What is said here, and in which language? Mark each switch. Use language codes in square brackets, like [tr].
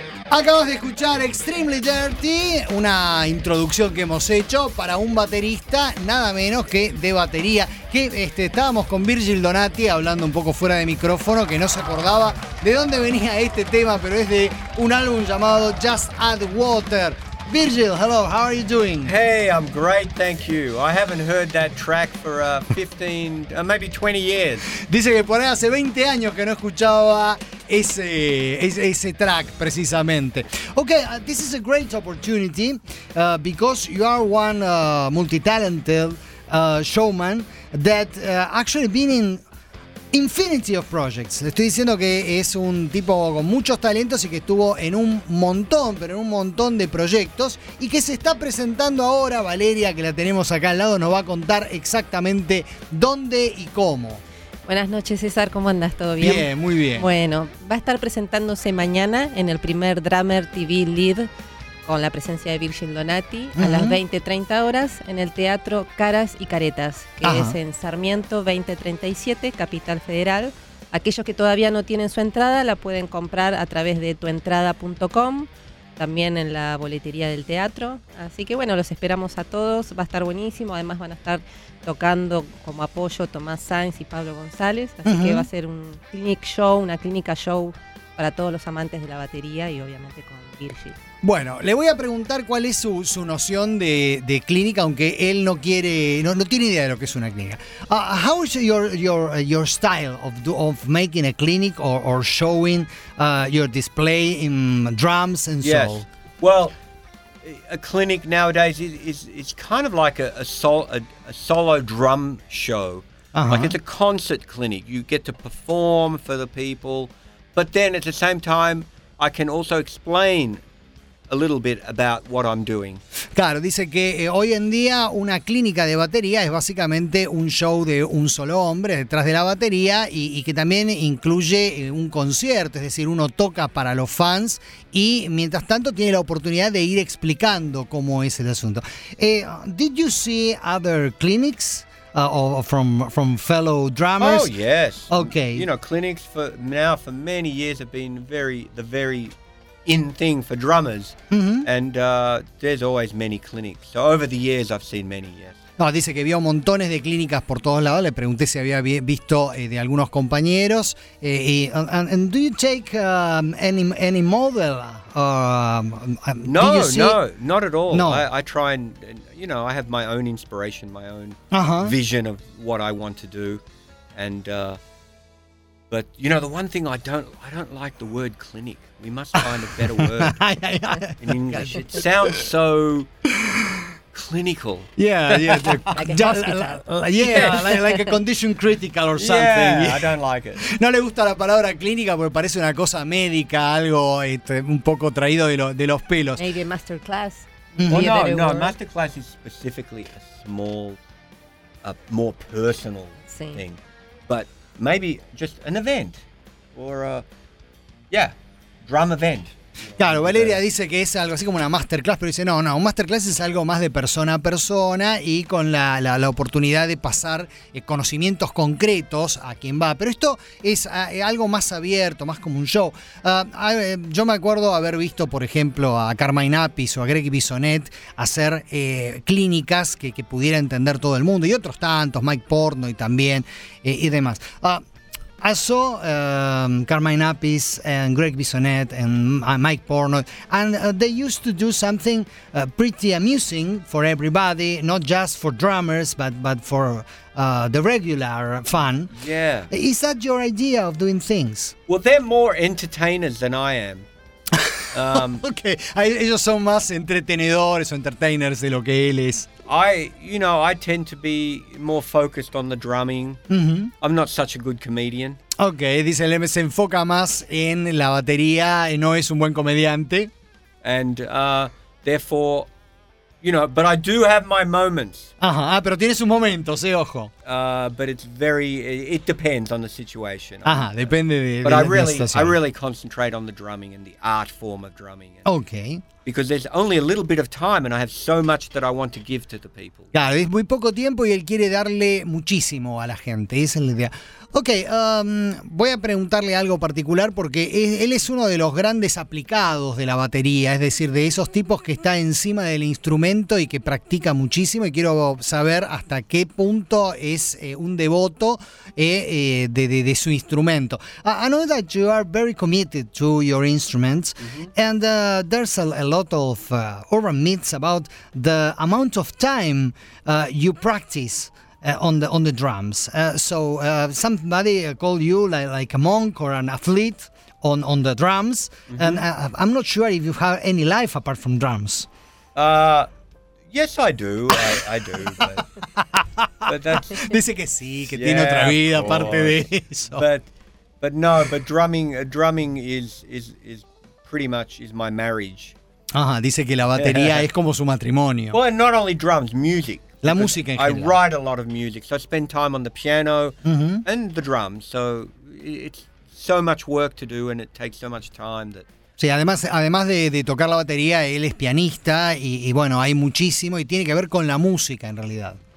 [es] Acabas de escuchar Extremely Dirty, una introducción que hemos hecho para un baterista, nada menos que de batería, que estábamos con Virgil Donati hablando un poco fuera de micrófono, que no se acordaba de dónde venía este tema, pero es de un álbum llamado Just Add Water. [en] Virgil, hello, how are you doing? Hey, I'm great, thank you. I haven't heard that track for 15, maybe 20 years. [es] Dice que por ahí hace 20 años que no escuchaba ese track precisamente. [en] Okay, this is a great opportunity because you are one multi-talented showman that actually been in infinity of projects. [es] Le estoy diciendo que es un tipo con muchos talentos y que estuvo en un montón, pero en un montón de proyectos y que se está presentando ahora. Valeria, que la tenemos acá al lado, nos va a contar exactamente dónde y cómo. Buenas noches, César, ¿cómo andas? ¿Todo bien? Bien, muy bien. Bueno, va a estar presentándose mañana en el primer Drummer TV Lead con la presencia de Virgil Donati a las 20:30 horas en el Teatro Caras y Caretas, que es en Sarmiento 2037, Capital Federal. Aquellos que todavía no tienen su entrada la pueden comprar a través de tuentrada.com, también en la boletería del teatro. Así que bueno, los esperamos a todos, va a estar buenísimo. Además van a estar tocando como apoyo Tomás Sainz y Pablo González, así que va a ser un clinic show, una clínica show para todos los amantes de la batería y obviamente con Virgil. Bueno, le voy a preguntar cuál es su noción de clínica, aunque él no quiere, no tiene idea de lo que es una clínica. [en] How is your style of making a clinic or showing your display in drums and yes. soul? Well, a clinic nowadays is kind of like a solo drum show. Uh-huh. Like it's a concert clinic. You get to perform for the people, but then at the same time I can also explain a little bit about what I'm doing. [es] Claro, dice que hoy en día una clínica de batería es básicamente un show de un solo hombre detrás de la batería y que también incluye un concierto, es decir, uno toca para los fans y mientras tanto tiene la oportunidad de ir explicando cómo es el asunto. [en] Did you see other clinics from fellow drummers? Oh, yes. Okay. You know, clinics for many years have been very in thing for drummers, and there's always many clinics. So over the years, I've seen many. Yes. [es] No, dice que vio montones de clínicas por todos lados. Le pregunté si había visto de algunos compañeros. [en] And do you take any model? No, not at all. No, I try and you know I have my own inspiration, my own vision of what I want to do, and. But you know the one thing I don't like the word clinic. We must find a better word in English. It sounds so clinical. Yeah, like a condition critical or something. Yeah, I don't like it. [es] No le gusta la palabra clínica porque parece una cosa médica, algo un poco traído de los pelos. [en] Maybe a masterclass. No, a masterclass is specifically a small, a more personal Same. Thing. But maybe just an event or a drum event. [es] Claro, Valeria dice que es algo así como una masterclass, pero dice no, un masterclass es algo más de persona a persona y con la oportunidad de pasar conocimientos concretos a quien va, pero esto es algo más abierto, más como un show. Yo me acuerdo haber visto por ejemplo a Carmine Appice o a Greg Bissonette hacer clínicas que pudiera entender todo el mundo y otros tantos, Mike Porno y también y demás. [en] I saw Carmine Appice and Greg Bissonette and Mike Porno, and they used to do something pretty amusing for everybody, not just for drummers, but for the regular fan. Yeah. Is that your idea of doing things? Well, they're more entertainers than I am. [es] okay, ellos son más entretenedores o entertainers de lo que él es. [en] I tend to be more focused on the drumming. I'm not such a good comedian. [es] Okay, dice Leme, se enfoca más en la batería y no es un buen comediante. [en] And therefore, you know, but I do have my moments. [es] Ajá, pero tiene sus momentos, ojo. [en] But it's very, it depends on the situation. [es] Ajá, depende de [en] But [es] de [en] I really, [es] situación. [en] I really concentrate on the drumming and the art form of drumming. And, okay. Because there's only a little bit of time and I have so much that I want to give to the people. [es] Claro, es muy poco tiempo y él quiere darle muchísimo a la gente, esa es la idea. Ok, voy a preguntarle algo particular porque él es uno de los grandes aplicados de la batería, es decir, de esos tipos que está encima del instrumento y que practica muchísimo y quiero saber hasta qué punto es un devoto de su instrumento. [en] I know that you are very committed to your instruments and there's a lot of urban myths about the amount of time you practice on the drums. So somebody called you like a monk or an athlete on the drums, mm-hmm. and I'm not sure if you have any life apart from drums. Yes, I do. I do. But that's, [es] dice que sí, que yeah, tiene otra vida aparte de eso. [en] But no. But drumming is pretty much is my marriage. [es] Ajá, dice que la batería es como su matrimonio. [en] Well, and not only drums, music. [es] La música en [en] general. I write a lot of music, so I spend time on the piano mm-hmm. and the drums. So it's so much work to do, and it takes so much time that. [es] Sí, además de tocar la batería, él es pianista y bueno, hay muchísimo y tiene que ver con la música en realidad.